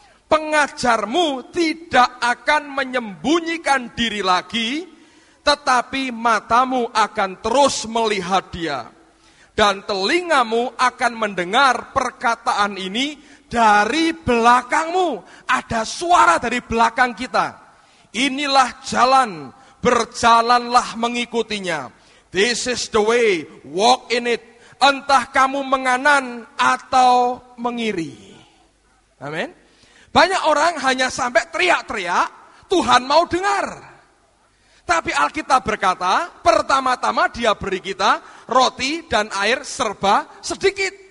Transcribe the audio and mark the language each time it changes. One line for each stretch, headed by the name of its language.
Indonesian: Pengajarmu tidak akan menyembunyikan diri lagi, tetapi matamu akan terus melihat dia. Dan telingamu akan mendengar perkataan ini dari belakangmu. Ada suara dari belakang kita. Inilah jalan, berjalanlah mengikutinya.
English: This is the way, walk in it.
Indonesian: Entah kamu menganan atau mengiri. Amin. Banyak orang hanya sampai teriak-teriak, Tuhan mau dengar. Tapi Alkitab berkata, pertama-tama dia beri kita roti dan air serba sedikit.